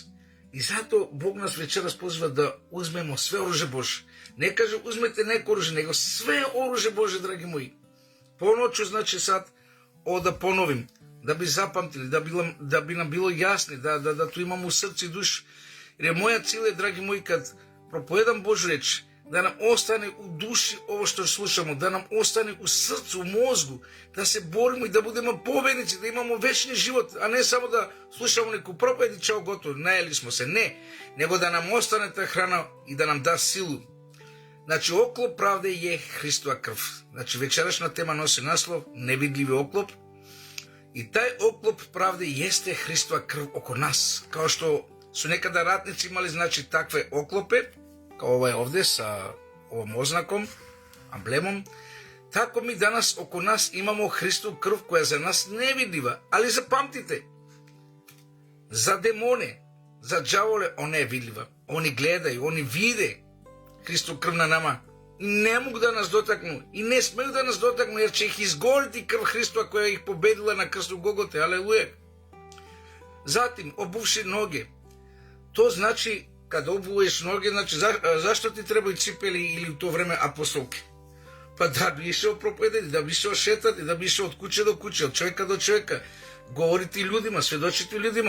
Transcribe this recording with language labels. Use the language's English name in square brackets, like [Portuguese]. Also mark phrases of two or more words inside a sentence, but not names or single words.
[Serbian] И затоа Бог нас вечерас позива да узмемо све оружје Боже. Не каже узмете неко оружје, него све оружје Боже, драги мои. Поночу, значи сад, да поновим, да би запамтили, да би нам било јасни, да то имам у срце и душ. Jer moja cilj je, dragi moji, kad propovedam Božju reč, da nam ostane u duši ovo što slušamo, da nam ostane u srcu, u mozgu, da se borimo i da budemo pobednici, da imamo večni život, a ne samo da slušamo neku propoved i čao gotovo, najeli smo se, ne, nego da nam ostane ta hrana i da nam da silu. Znači, oklop pravde je Hristova krv. Znači, večerašnja tema nosi naslov Nevidljivi oklop. I taj oklop pravde jeste Hristova krv oko nas. Kao što su nekada ratnici imali, znači, takve oklope, kao ovaj ovdje sa ovom oznakom, amblemom, Тако ми данас око нас имамо Христов крв, која за нас [Macedonian] не е видлива, [Serbian] али запамтите, за демоне, за джаволе, [Macedonian] она е видлива. [Serbian] Они гледају, они виде Христов крв на нама. Не могу да нас дотакну и не смеju да нас дотакну, jer će ih izgoriti krv Hristova koja ih pobedila na krstu Gogote. Aleluja. Zatim, obuvši noge. To znači, kad obuješ noge, znači zašto ti trebaju cipeli ili u to vreme apostolke? Pa da bi išao propovedati, da bi išao šetati, da bi išao od kuće do kuće, od čovjeka do čovjeka, govoriti ljudima, svjedočiti ljudima.